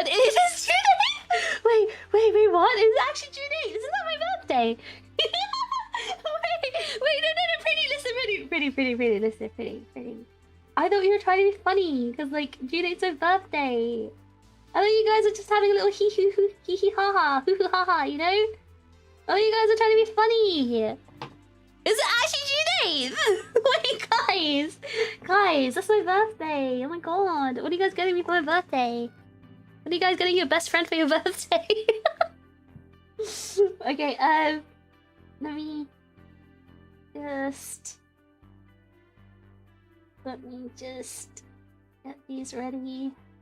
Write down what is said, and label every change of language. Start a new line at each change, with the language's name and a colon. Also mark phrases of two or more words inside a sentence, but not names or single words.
English: It is June 8th! Wait, what? It's actually June 8th. Isn't that my birthday? wait, no, pretty, listen, pretty, listen, pretty. I thought you were trying to be funny, because, like, June 8th's my birthday. I thought you guys were just having a little hee-hee-ha-ha, hoo-hoo-ha-ha, you know? Oh, you guys are trying to be funny. Is it actually June 8th? Wait, guys, that's my birthday. Oh my god, what are you guys getting me for my birthday? What are you guys getting your best friend for your birthday? Okay, let me just get these ready.